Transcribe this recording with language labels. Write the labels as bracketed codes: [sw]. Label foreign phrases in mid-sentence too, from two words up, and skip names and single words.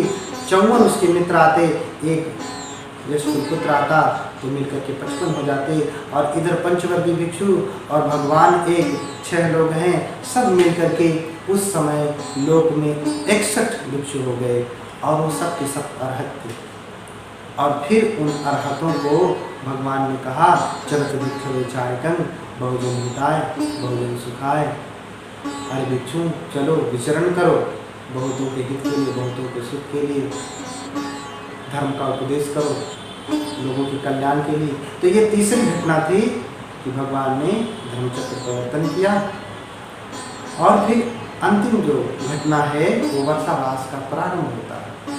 [hi] 54 उसके मित्र आते, एक यशकुल पुत्र आता तो मिलकर के 55 हो जाते, और इधर पंचवर्गीय भिक्षु और भगवान एक 6 लोग हैं, सब मिलकर के उस समय लोक में 61 भिक्षु हो गए, और वो सब के सब अर्हत थे। और फिर उन अर्हतों को भगवान ने कहा, [pi] चलत भिक्षु चारिकं बहुजन हिताय बहुजन सुखाय। [hi] अरे भिक्षु चलो विचरण करो, बहुतों के हित के लिए, बहुतों के सुख के लिए, धर्म का उपदेश करो, लोगों के कल्याण के लिए। तो ये तीसरी घटना थी कि भगवान ने धर्मचक्र प्रवर्तन किया। और फिर अंतिम जो घटना है वो वर्षावास का प्रारंभ होता है।